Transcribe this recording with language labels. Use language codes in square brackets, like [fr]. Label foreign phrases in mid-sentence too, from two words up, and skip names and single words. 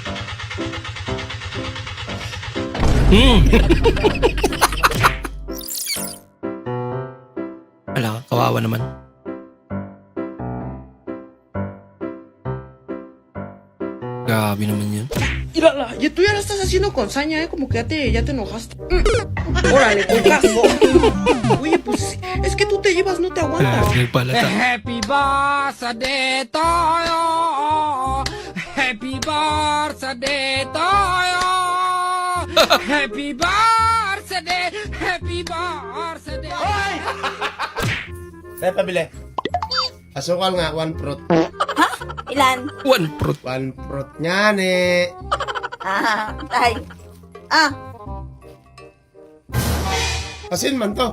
[tl] Ala, kawawa naman. Grabe naman yun. [es] Mírala, y tú ya la estás haciendo con saña, como que ya te enojaste. Órale, con caso. Oye, pues es que tú te llevas, no te aguantas. [tl] Nagpalata. [en] Happy birthday to you. Happy birthday to you. Happy birthday. Happy birthday. [tl] Tayo pabili. Asukal nga, 1 fruit. Ilan? [en] One fruit. [tl] 1 fruit niyan eh. Tay. Asin man to.